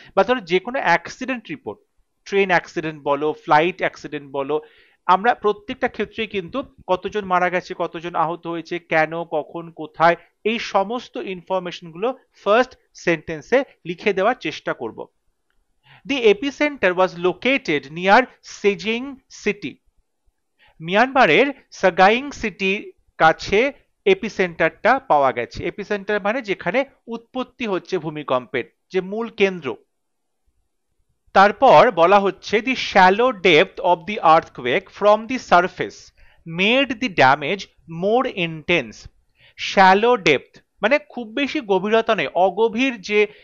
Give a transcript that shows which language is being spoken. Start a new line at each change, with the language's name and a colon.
Bangla: বা ধরো যে কোনো অ্যাক্সিডেন্ট রিপোর্ট, ট্রেন অ্যাক্সিডেন্ট বলো, ফ্লাইট অ্যাক্সিডেন্ট বলো, আমরা প্রত্যেকটা ক্ষেত্রেই কিন্তু কতজন মারা গেছে, কতজন আহত হয়েছে, কেন, কখন, কোথায়, এই সমস্ত ইনফরমেশন গুলো ফার্স্ট সেন্টেন্সে লিখে দেওয়ার চেষ্টা করব।
English: The epicenter was located near Sejong city.
Bangla: মিয়ানমারের সাগাইং সিটির কাছে এপিসেন্টারটা পাওয়া গেছে। এপিসেন্টার মানে যেখানে উৎপত্তি হচ্ছে ভূমিকম্পের, যে মূল কেন্দ্র। তারপর বলা হচ্ছে
English: The shallow depth of the earthquake from the surface made the damage more intense. Shallow depth
Bangla: মানে খুব বেশি গভীরতা নেই, অগভীর যে